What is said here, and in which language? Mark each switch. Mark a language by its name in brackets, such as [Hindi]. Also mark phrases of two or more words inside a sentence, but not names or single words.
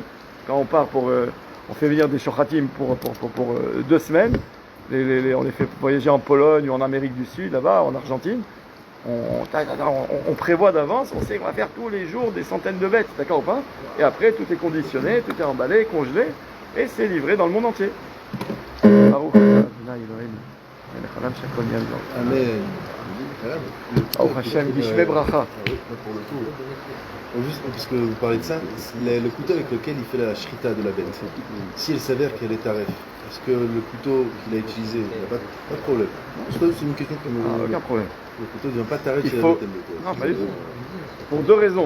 [French] Quand on part on fait venir des shochatim pour 2 semaines. On les fait voyager en Pologne ou en Amérique du Sud, là-bas, en Argentine. On prévoit d'avance, on sait qu'on va faire tous les jours des centaines de bêtes, d'accord ou pas? Et après, tout est conditionné, tout est emballé, congelé, et c'est livré dans le monde entier. [Hebrew] ברוך אדני אלהינו, מלך העולם שהכל נהיה בדברו. Amen. ברוך השם, גשמי ברכה. [French] Pour le coup, juste parce que vous parlez de ça, le couteau avec lequel il fait la shrita de la bête, si elle s'avère qu'elle est taref, est-ce que le couteau qu'il a utilisé, il n'y a pas de problème? Je pense que c'est une question que Aucun problème. le couteau ne devient pas taref Il si la faut- bête elle le Non, pas du tout. Pour 2 raisons.